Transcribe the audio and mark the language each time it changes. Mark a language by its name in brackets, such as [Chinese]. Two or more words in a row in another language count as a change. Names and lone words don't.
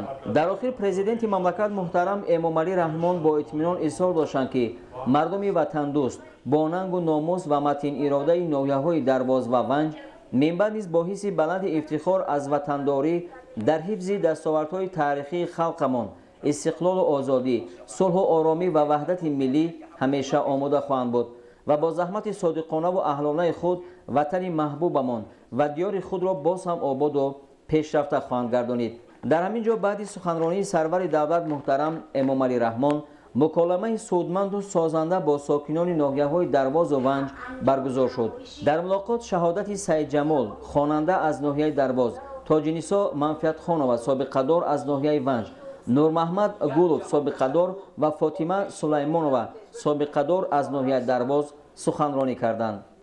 [Tajik] дар охир президенти мамлакат муҳтарам Эмомалӣ Раҳмон бо итминон изҳор доштанд, ки мардуми ватандӯст бо нангу номус ва матиниродаи ноҳияҳои Дарвоз ва Ванҷ минбаъд низ бо ҳисси баланди ифтихор аз ватандорӣ дар ҳифзи дастовардҳои таърихии халқамон, истиқлолу озодӣ, сулҳу оромӣ ва ваҳдати миллӣ ҳамеша омода хоҳанд буд ва бо заҳмати содиқонаву аҳлонаи худ ватани маҳбубамон ва диёри худро боз ҳам ободу [Persian] پیشرفته خواهند گردانید. در همین جا بعد سخنرانی سرور دولت محترم امامعلی رحمان مکالمه سودمند و سازنده با ساکنان ناحیه‌های درواز و ونج برگزار شد. در ملاقات شهادت سید جمال خواننده از ناحیه درواز، تاج‌نیسا منفعت‌خانه و سابقه‌دار از ناحیه ونج، نور محمد گولوف سابقه‌دار و فاطمه سلیمانова سابقه‌دار از ناحیه درواز سخنرانی کردند.